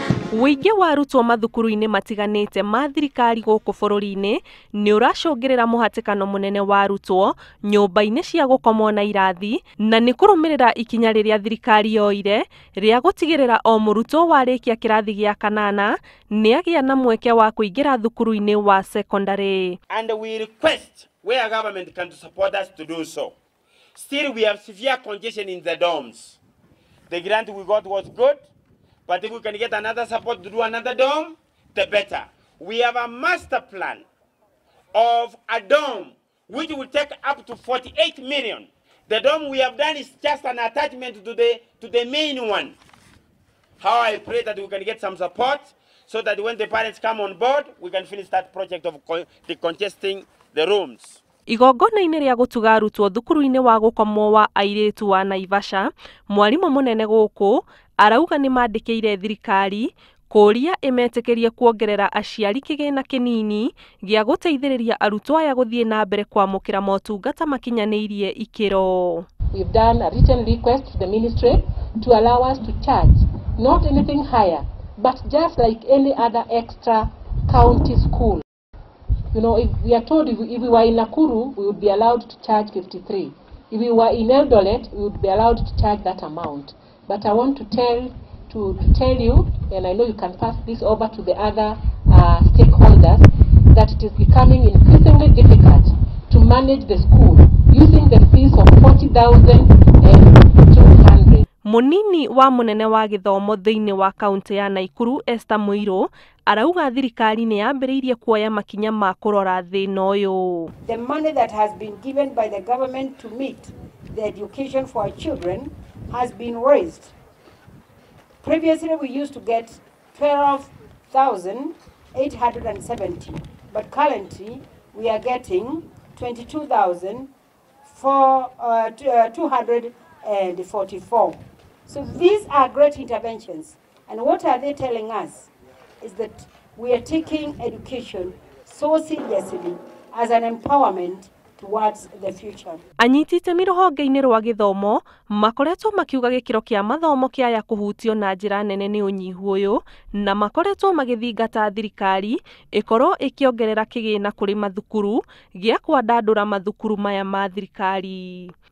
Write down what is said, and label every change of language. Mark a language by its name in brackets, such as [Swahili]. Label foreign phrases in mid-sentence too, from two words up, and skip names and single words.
[Kikuyu] Wĩingĩ wa arutwo mathukuru-inĩ matiganĩte ma thirikari gũkũ bũrũri-inĩ nĩ ũracũngĩrĩra mũhatĩkano mũnene wa arutwo nyũmba-inĩ cia gũkomwo na irathi, na nĩ kũrũmĩrĩra ikinya rĩrĩa thirikari yoire rĩa gũtigĩrĩra o mũrutwo warĩkia kĩrathi gĩa kanana nĩ agĩa na mweke wa kũingĩra thukuru-inĩ wa sekondari. [English] And we request where government can support us to do so. Still we have severe congestion in the dorms. The grant we got was good, but if we can get another support to do another dorm, the better. We have a master plan of a dorm which will take up to 48 million. The dorm we have done is just an attachment to the main one. How I pray that we can get some support so that when the parents come on board, we can finish that project of decongesting the rooms. [Kikuyu] Igongona-inĩ rĩa gutuga Arutwo thukuru-inĩ wa gũkomwo wa airitu wa Naivasha, mwarimũ mũnene gũkũ arauga nĩ mandĩkĩire thirikari kũria ĩmetĩkĩrie kuongerera aciari kigina kĩnini gĩa gũteithĩrĩria arutwo aya gũthiĩ na mbere kwamũkĩra motungata makinyanĩirie ikĩro. [English] We've done a written request to the ministry to allow us to charge not anything higher, but just like any other extra county school. You know, if we are told if we were in Nakuru, we would be allowed to charge 53. If we were in Eldoret, we would be allowed to charge that amount. But I want to tell you, and I know you can pass this over to the other stakeholders, that it is becoming increasingly difficult to manage the school using the fees of 40,200. [Kikuyu] Munini wa munene wa githomo thĩinĩ wa kaunti ya Nakuru Esther Muiro arauga thirikari nĩ yambĩrĩirie kuoya makinya ma kũrora thĩna ũyũ. [English] The money that has been given by the government to meet the education for our children has been raised. Previously we used to get 12,870, but currently we are getting 22,244. So these are great interventions. And what are they telling us? Is that we are taking education so seriously as an empowerment towards the future. [Kikuyu] Anyiti itemi rũhonge-inĩ rwa gĩthomo makoretwo makiuga gĩkĩro kĩa mathomo kĩaya kũhutio na njĩra nene nĩ ũnyihu ũyũ, na makoretwo magĩthingata thirikari ĩkorwo ĩkĩongerera kĩgĩna kũrĩ mathukuru gĩa kwandandũra mathukuru maya ma thirikari.